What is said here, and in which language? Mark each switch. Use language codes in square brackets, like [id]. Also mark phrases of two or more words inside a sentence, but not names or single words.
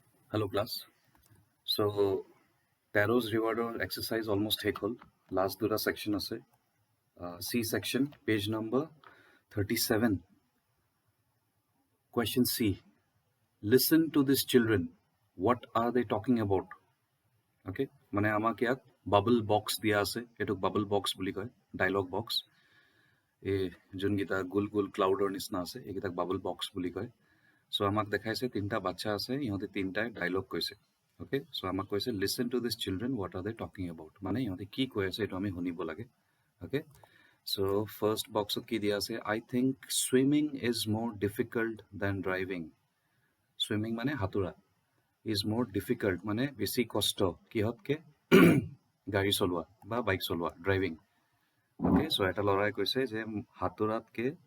[en] Hello class. So Taro's rewarder exercise almost [as] শেষ হ'ল. Last দুটা section আছে. [en] C section, page number 37. Question C. Listen to these children. What are they talking about? [as] Okay. মানে আমাক ইয়াত [en] bubble box [as] দিয়া আছে. এটোক [en] bubble box [as] বুলি কয়. [en] Dialogue box. [as] এই যোনকেইটা গোল গোল ক্লাউডৰ নিচিনা আছে এইকেইটাক [en] bubble box [as] বুলি কয় সো আমাক দেখাইছে তিনটা বাচ্চা আছে ইহঁতে তিনটাই ডায়লগ কৈছে [en] okay so [as] আমাক কৈছে [en] listen to these children what are they talking about [as] মানে ইহঁতে কি কৈ আছে এইটো আমি শুনিব লাগে [en] okay so first boxত [as] কি দিয়া আছে [en] I think swimming is more difficult than driving [as] সুইমিং মানে সাঁতোৰা [en] is more difficult [as] মানে বেছি কষ্ট কিহতকে গাড়ী চলোৱা বা বাইক চলোৱা ড্ৰাইভিং [en] okay so [as] এটা ল'ৰাই কৈছে যে সাঁতোৰাতকে